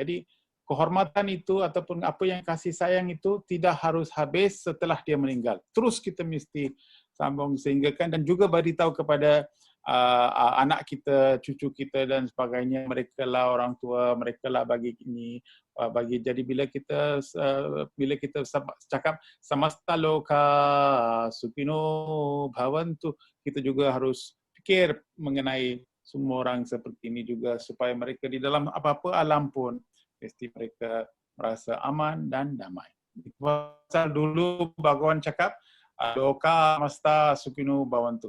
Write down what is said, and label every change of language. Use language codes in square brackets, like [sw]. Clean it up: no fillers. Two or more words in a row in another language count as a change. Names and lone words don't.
[ms] Jadi kehormatan itu ataupun apa yang kasih sayang itu tidak harus habis setelah dia meninggal. Terus kita mesti sambung sehingga kan, dan juga beritahu kepada anak kita, cucu kita dan sebagainya, mereka lah orang tua, mereka lah bagi ini, bagi. Jadi bila kita cakap [sa] समस्त लोका सुपिनो भवन्तु, [ms] kita juga harus fikir mengenai semua orang seperti ini juga, supaya mereka di dalam apa-apa alam pun mesti mereka merasa aman dan damai. Pasal dulu Bhagawan cakap [sa] लोका मस्ता सुकिनो भवन्तु.